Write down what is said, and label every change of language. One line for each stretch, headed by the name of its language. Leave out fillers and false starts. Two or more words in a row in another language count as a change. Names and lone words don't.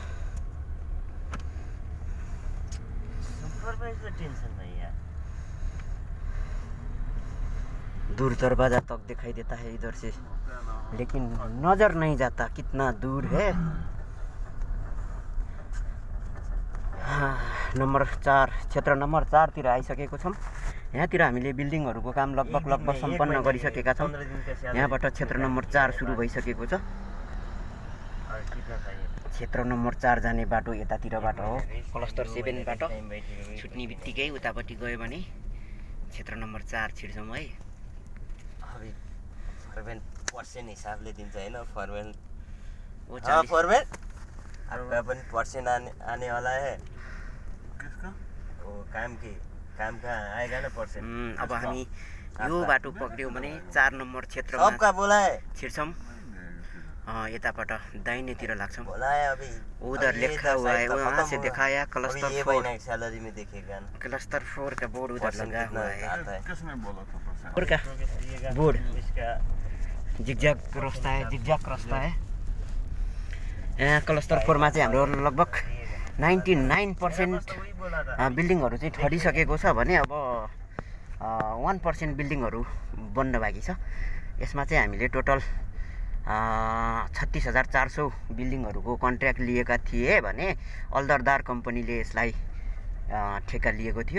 Hindi: सुपरवाइजर टेंशन नहीं है। दूर दरवाजा तक दिखाई देता है इधर से, लेकिन नजर नहीं जाता कितना दूर है।
Nepali: हाँ, नंबर 4 क्षेत्र नंबर 4 तिर आइसकेको छौँ। यहाँतिर हामीले बिल्डिङहरूको काम लगभग सम्पन्न गरिसकेका छौँ। यहाँबाट क्षेत्र नम्बर 4 सुरु भइसकेको छ। क्षेत्र नम्बर 4 जाने बाटो यतातिरबाट हो। क्लस्टर 7 बाट छुट्ने बित्तिकै उतापट्टि गयो भने क्षेत्र नम्बर 4 छिर्छौँ है। अभी फॉरमैन पर्सेंट हिसाबले दिन्छ हैन?
Hindi: फॉरमैन वो हाँ फॉरमैन आपका अपन पर्सेंट आने वाला है। किसका? वो काम का आएगा ना पर्सेंट।
Nepali: अब हामी यो बाटो पक्रियौँ भने 4 नम्बर क्षेत्रमा
Hindi: सबका बोला है
Nepali: छिर्छौँ। यताबाट दाहिनेतिर लाग्छौँ।
Hindi: बोला है अभी उधर लिखा हुआ है, वहाँ से दिखाया क्लस्टर 4। ये महीने की सैलरी में देखेगा ना क्लस्टर 4 का बोर्ड उधर लगा हुआ है। किसने बोला था परसेंट? और का बोर्ड जिगजैग रास्ता है, जिगजैग रास्ता है।
Nepali: यहाँ क्लस्टर 4 मा चाहिँ हाम्रो लगभग 99% बिल्डिङहरू चाहिँ ठडिसकेको छ भने अब 1% बिल्डिङहरू बन्न बाँकी छ। यसमा चाहिँ हामीले टोटल 36,400 बिल्डिङहरूको कन्ट्र्याक्ट लिएका थिए भने अल्दरदार कम्पनीले यसलाई ठेक्का लिएको थियो।